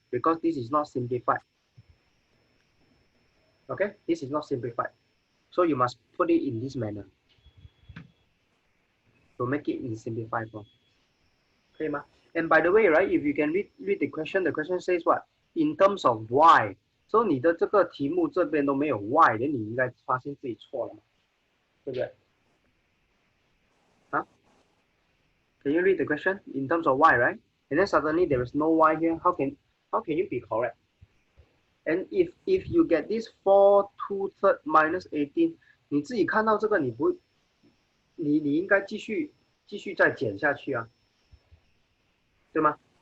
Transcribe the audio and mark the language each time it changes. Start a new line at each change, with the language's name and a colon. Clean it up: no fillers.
English: Because this is not simplified. Okay, this is not simplified. So you must put it in this manner to make it in simplified form. Okay, ma? And by the way, right, if you can read the question says what? In terms of y.
Chinese: So 你的这个题目这边都没有 y， 那你应该发现自己错了嘛，对不对？
English: 啊 Can you read the question in terms of y, right? And then suddenly there is no y here. How can you be correct? And if you get this 4 2/3 minus 18，
Chinese: 你自己看到这个你应该继续再减下去啊，对吗？